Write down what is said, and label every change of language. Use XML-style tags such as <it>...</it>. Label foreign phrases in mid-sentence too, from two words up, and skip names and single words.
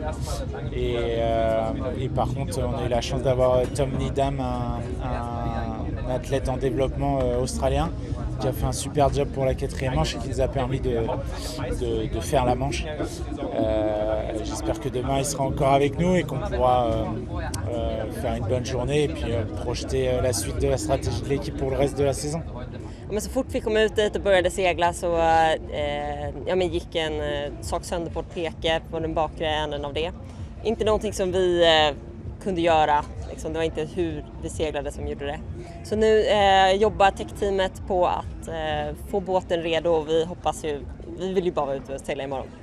<fr>Et par contre, on a eu la chance d'avoir Tom Needham, un athlète en développement australien, qui a fait un super job pour la 4e manche et qui nous a permis de faire la manche. J'espère que demain il sera encore avec nous et qu'on pourra faire une bonne journée et puis projeter la suite de la stratégie de l'équipe pour le reste de la saison.</fr> <sv>Men så fort vi kom ut dit och började segla så gick en sak sönder på ett peke på den bakre änden av det. Inte någonting som vi kunde göra, liksom. Det var inte hur vi seglade som gjorde det. Så nu jobbar techteamet på att få båten redo och vi vill ju bara ut och segla imorgon.</sv>